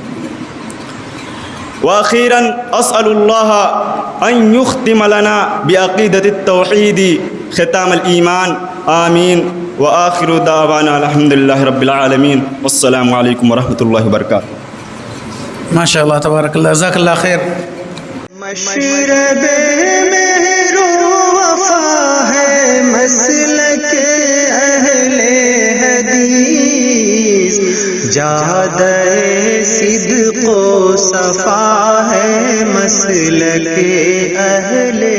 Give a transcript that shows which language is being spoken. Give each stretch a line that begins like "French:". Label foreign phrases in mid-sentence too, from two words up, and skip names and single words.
Arabic: وأخيرا أسأل الله أن يختم لنا بعقيدة التوحيد ختام الإيمان، آمين. وآخر دعوانا الحمد لله رب العالمين، والسلام عليكم ورحمة الله وبركاته. ما شاء الله تبارك الله، جزاك الله خير.
Urdu: مشربِ مہر و وفا ہے مسلکِ اہلِ حدیث، جادۂ صدق و صفا ہے مسلکِ اہلِ